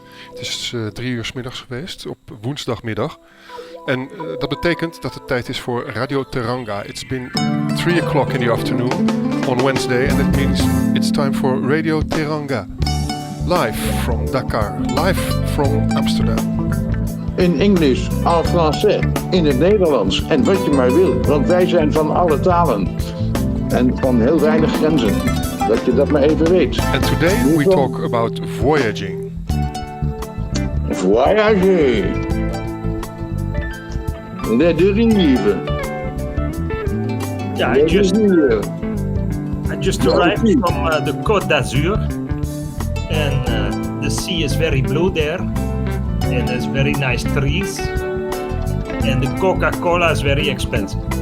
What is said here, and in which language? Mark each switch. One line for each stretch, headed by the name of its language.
Dutch: Het is 3 uur 's middags geweest op woensdagmiddag. En dat betekent dat het tijd is voor Radio Teranga.
English: It's been 3 o'clock in the afternoon on Wednesday, and that means it's time for Radio Teranga. Live from Dakar, live from Amsterdam.
Dutch: In Engels,
French: en français,
Dutch: in het Nederlands en wat je maar wil. Want wij zijn van alle talen en van heel weinig grenzen. Dat je dat maar even weet.
English: And today we talk about voyaging. Voyage.
French: Les dérives.
English: Yeah, I just arrived from the Côte d'Azur, and the sea is very blue there, and there's very nice trees, and the Coca-Cola is very expensive.